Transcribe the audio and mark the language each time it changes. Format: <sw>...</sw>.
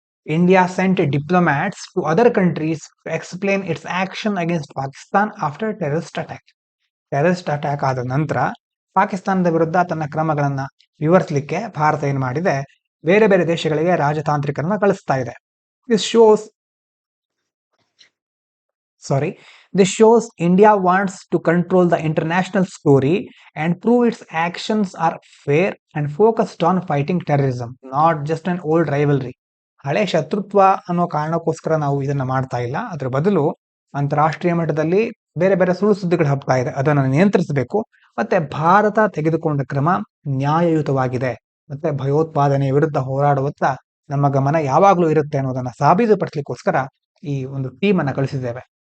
<en>India sent diplomats to other countries to explain its action against Pakistan after terrorist attack.</en> <kn>Terrorist attack ಆದ ನಂತರ ಪಾಕಿಸ್ತಾನದ ವಿರುದ್ಧ ತನ್ನ ಕ್ರಮಗಳನ್ನ ವಿವರಿಸಲಿಕ್ಕೆ ಭಾರತ ಏನ್ ಮಾಡಿದೆ, ಬೇರೆ ಬೇರೆ ದೇಶಗಳಿಗೆ ರಾಜತಾಂತ್ರಿಕರನ್ನ ಕಳಿಸ್ತಾ ಇದೆ.</kn> <en>This shows This shows India wants to control the international story and prove its actions are fair and focused on fighting terrorism, not just an old rivalry.</en> <kn>ಹಳೆ ಶತ್ರುತ್ವ ಅನ್ನೋ ಕಾರಣಕ್ಕೋಸ್ಕರ ನಾವು ಇದನ್ನ ಮಾಡ್ತಾ ಇಲ್ಲ. ಅದರ ಬದಲು ಅಂತಾರಾಷ್ಟ್ರೀಯ ಮಟ್ಟದಲ್ಲಿ ಬೇರೆ ಬೇರೆ ಸುಳ್ಳು ಸುದ್ದಿಗಳು ಹಬ್ತಾ ಇದೆ, ಅದನ್ನು ನಿಯಂತ್ರಿಸಬೇಕು. ಮತ್ತೆ ಭಾರತ ತೆಗೆದುಕೊಂಡ ಕ್ರಮ ನ್ಯಾಯಯುತವಾಗಿದೆ, ಮತ್ತೆ ಭಯೋತ್ಪಾದನೆಯ ವಿರುದ್ಧ ಹೋರಾಡುವತ್ತ ನಮ್ಮ ಗಮನ ಯಾವಾಗಲೂ ಇರುತ್ತೆ ಅನ್ನೋದನ್ನ ಸಾಬೀತುಪಡಿಸಲಿಕ್ಕೋಸ್ಕರ ಈ ಒಂದು ಟೀಮ್ ಅನ್ನ ಕಳಿಸಿದ್ದೇವೆ.</kn>